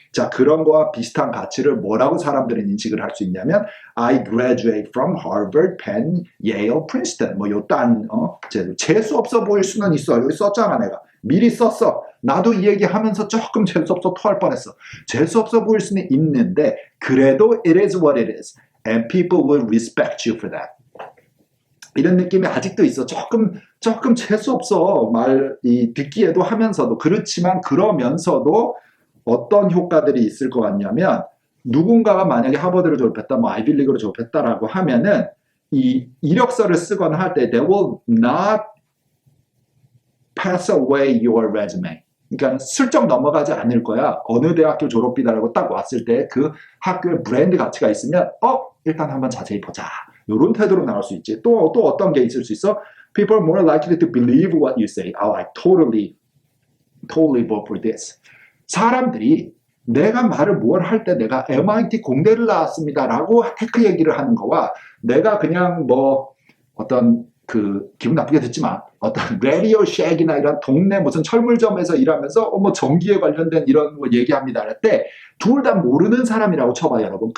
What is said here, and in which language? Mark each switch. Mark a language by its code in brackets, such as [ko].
[ko] 자, 그런 거와 비슷한 가치를 뭐라고 사람들은 인식을 할 수 있냐면 [en] I graduate from Harvard, Penn, Yale, Princeton. [ko] 뭐 요딴 재수 없어 보일 수는 있어. 여기 썼잖아 내가. 미리 썼어. 나도 이 얘기하면서 조금 재수 없어 토할 뻔했어. 재수 없어 보일 수는 있는데 그래도 [en] it is what it is. And people will respect you for that. [ko] 이런 느낌이 아직도 있어. 조금 재수없어. 듣기에도 하면서도. 그렇지만 그러면서도 어떤 효과들이 있을 것 같냐면 누군가가 만약에 하버드를 졸업했다, 뭐 아이빌리그를 졸업했다라고 하면은 이 이력서를 쓰거나 할 때 [en] they will not pass away your resume. [ko] 그러니까 슬쩍 넘어가지 않을 거야. 어느 대학교 졸업이다라고 딱 왔을 때 그 학교의 브랜드 가치가 있으면 일단 한번 자세히 보자. 이런 태도로 나올 수 있지. 또 어떤 게 있을 수 있어? [en] People are more likely to believe what you say. Oh, I totally vote for this. [ko] 사람들이 내가 말을 뭘 할 때 내가 MIT 공대를 나왔습니다라고 테크 얘기를 하는 거와 내가 그냥 뭐 어떤 기분 나쁘게 듣지만 어떤 라디오 쉑이나 이런 동네 무슨 철물점에서 일하면서 뭐 전기에 관련된 이런 거 얘기합니다 할 때 둘 다 모르는 사람이라고 쳐봐요 여러분.